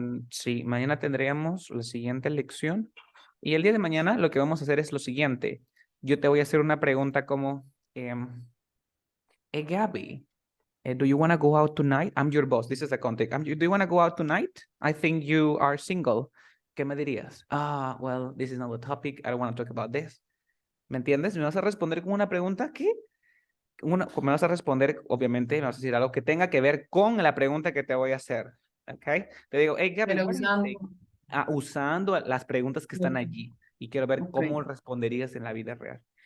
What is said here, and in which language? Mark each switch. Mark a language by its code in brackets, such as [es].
[es] Sí, mañana tendríamos la siguiente lección. Y el día de mañana lo que vamos a hacer es lo siguiente. Yo te voy a hacer una pregunta como, Gaby, [en] Do you want to go out tonight? I'm your boss. This is the context. Do you want to go out tonight? I think you are single. [es] ¿Qué me dirías? [en] Well, this is not the topic. I don't want to talk about this. [es] ¿Me entiendes? ¿Me vas a responder con una pregunta? ¿Qué? Me vas a responder, obviamente, me vas a decir algo que tenga que ver con la pregunta que te voy a hacer. ¿Ok? Te digo, hey, Gabby, Pero [en] what do you think? [es] usando. Usando las preguntas que están Ok. allí. Y quiero ver Ok. cómo responderías en la vida real.